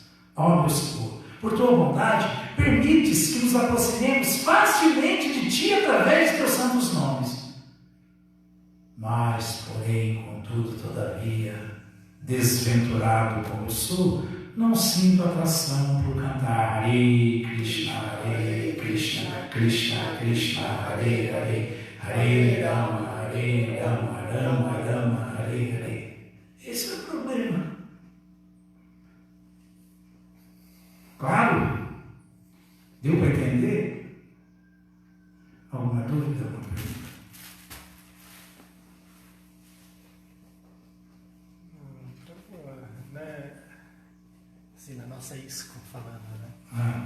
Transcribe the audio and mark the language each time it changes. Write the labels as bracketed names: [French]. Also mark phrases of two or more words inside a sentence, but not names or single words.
[Portuguese] Ó, meu Senhor, por tua bondade, permites que nos aproximemos facilmente de ti através de teus santos nomes. Mas, porém, contudo, todavia, desventurado como eu sou, não sinto atração por cantar [Sanskrit] Hare Krishna, Krishna Krishna, Hare Hare, Hare Rama, Rama Rama, Hare Hare. [Portuguese] Esse é o problema. Claro? Deu para entender? Alguma dúvida? Alguma pergunta? Assim, na nossa isco falando, né?